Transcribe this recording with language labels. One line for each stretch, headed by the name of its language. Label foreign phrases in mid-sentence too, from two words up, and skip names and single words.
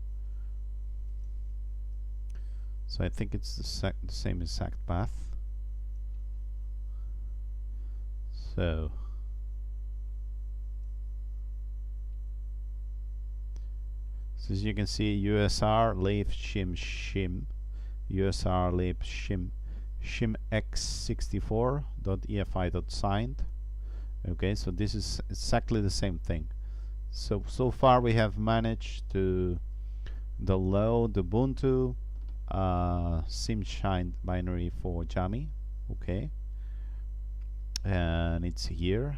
English: So I think it's the same exact path. So as you can see, USR leaf shim shim, USR leaf shim shim x64.efi.signed. Okay, so this is exactly the same thing. So far we have managed to download the Ubuntu SimShine binary for Jammy. Okay, and it's here.